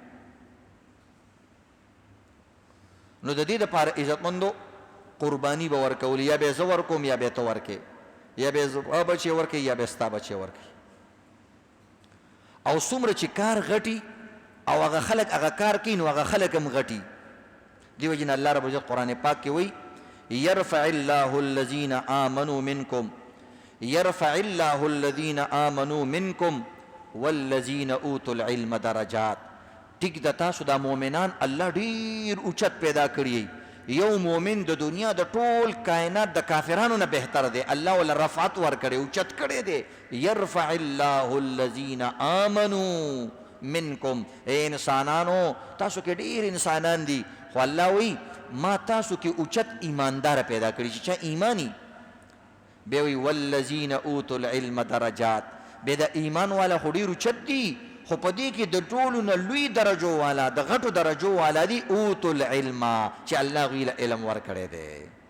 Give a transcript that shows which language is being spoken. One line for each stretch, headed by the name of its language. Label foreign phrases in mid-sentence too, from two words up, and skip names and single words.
Pashto: نو د دې دپاره عزتمندو قرباني به ورکولي، یا به زه ورکوم یا به ته ورکې، یا به زما بچې ورکې یا به ستا بچې ورکې. او څومره چې کار غټي او هغه خلک هغه کار کوي نو هغه خلک هم غټي. دې وجې نه الله رب العزت قرآن پاک کې وایي
Arabic: يرفع الله الذين آمنوا منكم يرفع الله الذين آمنوا منكم والذين اوتوا العلم درجات.
Pashto: ټیک د تاسو دا مؤمنان الله ډیر اوچت پیدا کړی. یو مؤمن د دنیا د ټول کائنات د کافرانو نه بهتر دی، الله ول رفعت ورکړي، اوچت کړی دی.
Arabic: يرفع الله الذين آمنوا منكم.
Pashto: اے انسانانو تاسو کې ډیر انسانان دي، خو الله وی ما تاسو کې اوچت ایماندار پیدا کړی چې چا ایمانی. بیا وی
Arabic: والذین اوتوا العلم درجات.
Pashto: بیا د ایمان والا خو ډیر اوچت دي، خو په دې کې د ټولو نه لوی درجو والا د غټو درجو والا دي
Arabic: اوتوا العلم
Pashto: چې الله غوی له علم ورکړی دی.